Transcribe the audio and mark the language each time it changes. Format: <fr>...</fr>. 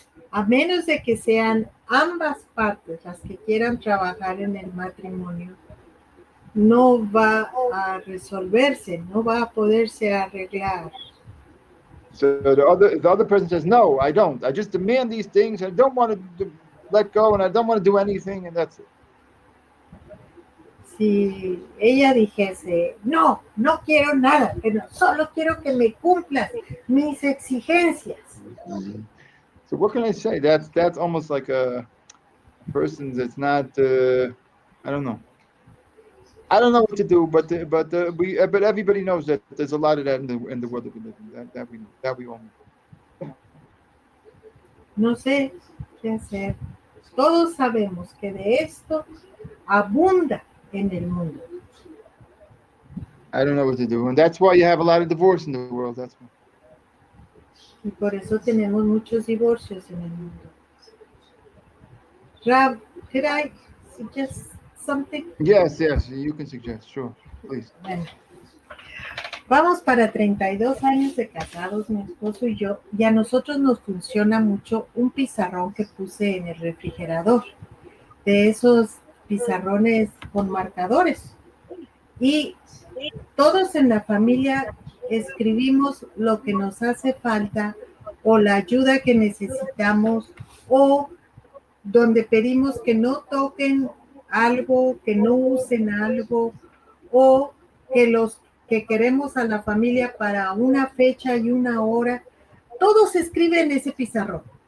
<es>a menos de que sean ambas partes las que quieran trabajar en el matrimonio, no va a resolverse, no va a poderse arreglar.</es> <en>So the other person says, no, I don't. I just demand these things. I don't want to let go, and I don't want to do anything, and that's it.</en> <es>Si ella dijese, no, no quiero nada, pero solo quiero que me cumplas mis exigencias.</es> <en>So what can I say? That's almost like a person that's not. I don't know. I don't know what to do, but everybody knows that there's a lot of that in the world that we live in. That we know. That we all know.</en> <es>No sé qué hacer. Todos sabemos que de esto abunda en el mundo.</es> <en>I don't know what to do, and that's why you have a lot of divorce in the world. That's why. Y por eso tenemos muchos divorcios en el mundo. Rav, could I suggest something? Yes, you can suggest, sure, please.</en> <es>Bueno, vamos para 32 años de casados, mi esposo y yo, y a nosotros nos funciona mucho un pizarrón que puse en el refrigerador, de esos pizarrones con marcadores. Y todos en la familia escribimos lo que nos hace falta o la ayuda que necesitamos o donde pedimos que no toquen algo, que no usen algo o que los que queremos a la familia para una fecha y una hora, todo se escribe en ese pizarrón.</es>